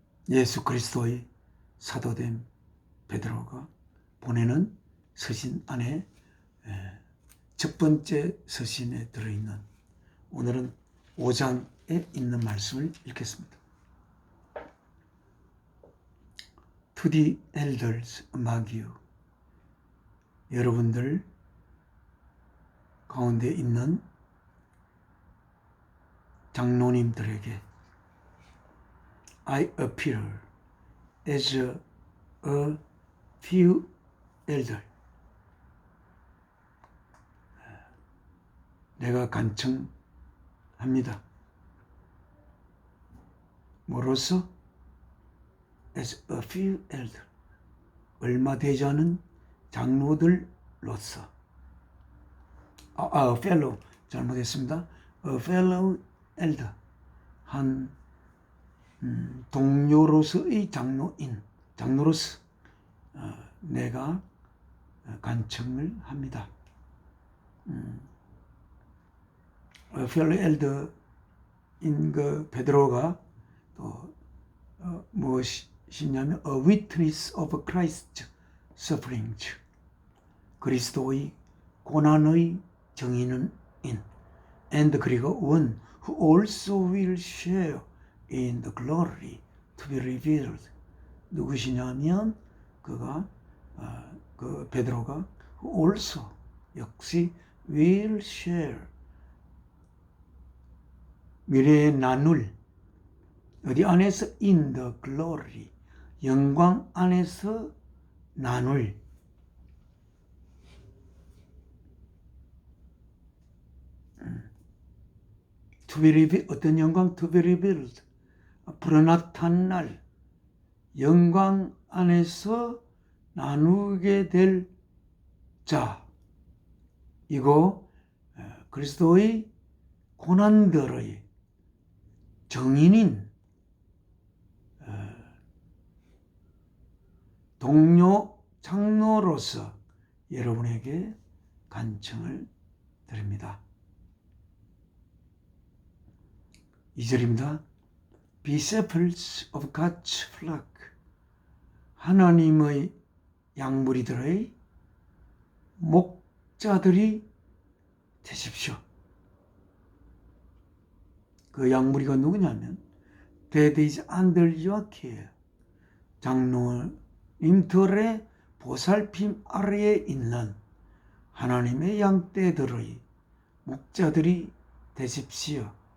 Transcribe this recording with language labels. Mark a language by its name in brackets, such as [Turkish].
[Korean] 예수 그리스도의 사도된 베드로가 보내는 서신 안에 첫 번째 서신에 들어있는, 오늘은 5장에 있는 말씀을 읽겠습니다. [English] To the elders among you, [Korean] 여러분들 가운데 있는 장로님들에게 [English] I appear as a few elder, [Korean] 내가 간청합니다. 뭐로서? [English] As a few elder, [Korean] 얼마 되지 않은 장로들로서. fellow, 잘못했습니다. [English] A fellow elder, [Korean] 한 동료로서의 장로로서 내가 간청을 합니다. [English] fellow elder인 [Korean] 그 베드로가 또 무엇이냐면 [English] a witness of Christ's sufferings, [Korean] 그리스도의 고난의 증인인, [English] and 그리고 one who also will share in the glory to be revealed. [Korean] 누구시냐면 그가 그 베드로가 [English] who also, [Korean] 역시 [English] will share, [Korean] 미래에 나눌, 어디 안에서 [English] in the glory, [Korean] 영광 안에서 나눌, [English] to be revealed, [Korean] 어떤 영광? [English] to be revealed, [Korean] 앞으로 나타날 영광 안에서 나누게 될 자, 이거 그리스도의 고난들의 증인인 동료 장로로서 여러분에게 간청을 드립니다. 2절입니다. [English] Be shepherds of God's flock, [Korean] 하나님의 양무리들의 목자들이 되십시오. 그 양무리가 누구냐면 [English] That is under your care, [Korean] 장로님들의 보살핌 아래에 있는 하나님의 양떼들의 목자들이 되십시오.